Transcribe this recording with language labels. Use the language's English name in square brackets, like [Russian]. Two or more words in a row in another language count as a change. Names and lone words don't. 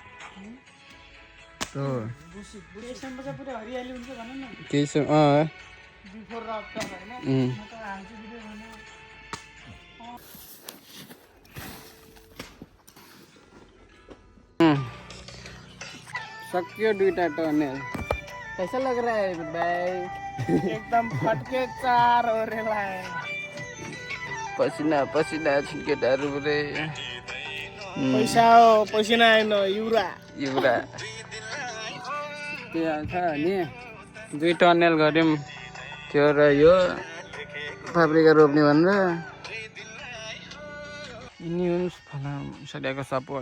[Nepali] केही छ सक्यो दुईटा टनेल। [Hindi] कैसा लग रहा है भाई? एकदम फटके चार हो रहा है। [Nepali] पसीना पसीना केटाहरू रे। पैसा हो पसीना होइन युरा युरा त्यो छ नि 2 टनेल गर्यौँ त्यो र यो पाप्रिका रोप्ने भनेर। यिनी हुन् फलाम सरियाको सपोर्ट।